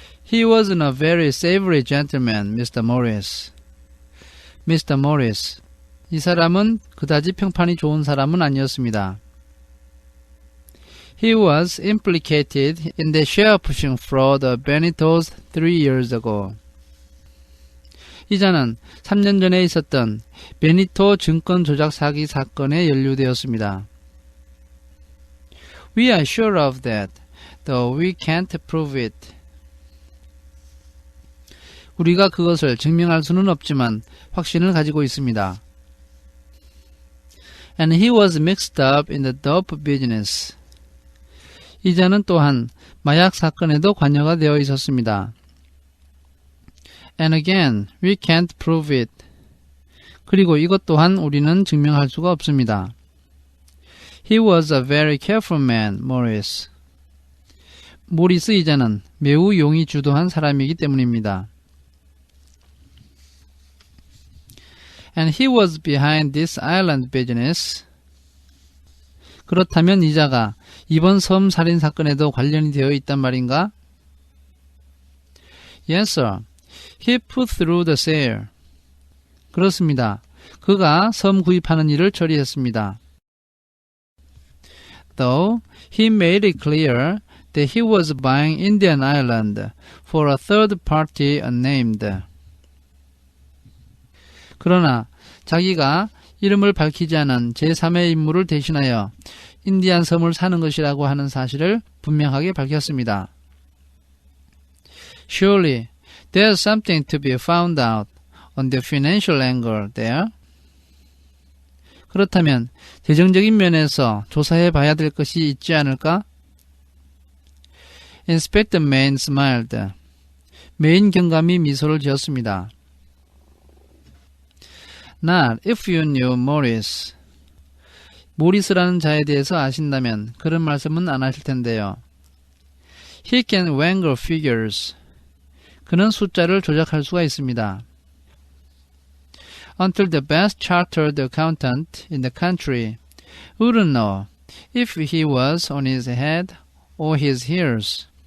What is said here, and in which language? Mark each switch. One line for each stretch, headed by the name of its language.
English: He wasn't a very savory gentleman, Mr. Morris. Mr. Morris.
Korean: 이 사람은 그다지 평판이 좋은 사람은 아니었습니다.
English: He was implicated in the share-pushing fraud of Benito's 3 years ago.
Korean: 이 자는 3년 전에 있었던 베니토 증권 조작 사기 사건에 연루되었습니다.
English: We are sure of that, though we can't prove it.
Korean: 우리가 그것을 증명할 수는 없지만 확신을 가지고 있습니다.
English: And he was mixed up in the dope business.
Korean: 이 자는 또한 마약 사건에도 관여가 되어 있었습니다.
English: And again, we can't prove it.
Korean: 그리고 이것 또한 우리는 증명할 수가 없습니다.
English: He was a very careful man, Morris.
Korean: 모리스 이 자는 매우 용이 주도한 사람이기 때문입니다.
English: And he was behind this island business.
Korean: 그렇다면 이 자가 이번 섬 살인 사건에도 관련이 되어 있단 말인가?
English: Yes, sir. He put through the sale.
Korean: 그렇습니다. 그가 섬 구입하는 일을 처리했습니다.
English: Though he made it clear that he was buying Indian Island for a third party unnamed.
Korean: 그러나 자기가 이름을 밝히지 않은 제3의 인물을 대신하여 인디안 섬을 사는 것이라고 하는 사실을 분명하게 밝혔습니다.
English: Surely there's something to be found out on the financial angle there.
Korean: 그렇다면 재정적인 면에서 조사해 봐야 될 것이 있지 않을까?
English: Inspector Main smiled.
Korean: 메인 경감이 미소를 지었습니다.
English: Not if you knew Morris.
Korean: 모리스라는 자에 대해서 아신다면 그런 말씀은 안 하실 텐데요.
English: He can wangle figures.
Korean: 그는 숫자를 조작할 수가 있습니다.
English: Until the best chartered accountant in the country wouldn't know if he was on his head or his heels.